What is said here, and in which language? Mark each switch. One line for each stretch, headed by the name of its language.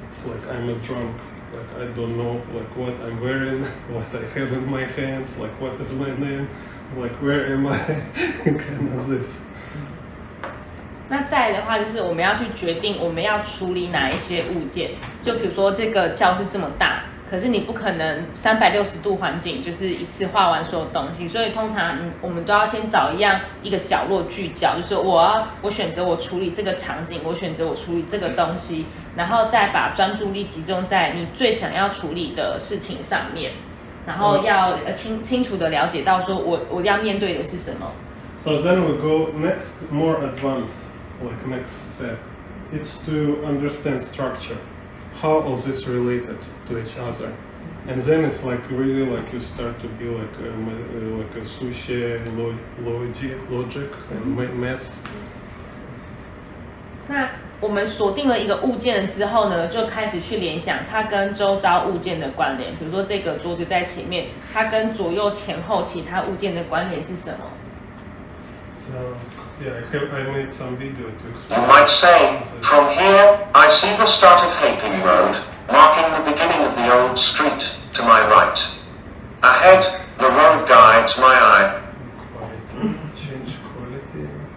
English: It's like I'm a drunk, like I don't know like what I'm wearing, what I have in my hands, like what is my name, like where am I, kind of this.
Chinese: 那再来的话，就是我们要去决定我们要处理哪一些物件。就比如说这个教室这么大，可是你不可能360度环境就是一次画完所有东西，所以通常我们都要先找一个角落聚焦，就是我选择我处理这个场景，我选择我处理这个东西，然后再把专注力集中在你最想要处理的事情上面，然后要清楚的了解到说我要面对的是什么。
English: So then we go next, more advanced, like next step. It's to understand structure. How all this related to each other, and then it's like really like you start to be like a sushi, logic and math.
Chinese: 那我们锁定了一个物件了之后呢，就开始去联想它跟周遭物件的关联。比如说这个桌子在前面，它跟左右前后其他物件的关联是什么？
English: Yeah, I made some video to explain. You might say, from here, I see the start of Haping Road. marking the beginning of the old street to my right. Ahead, the road guides my eye. Quality. Change quality.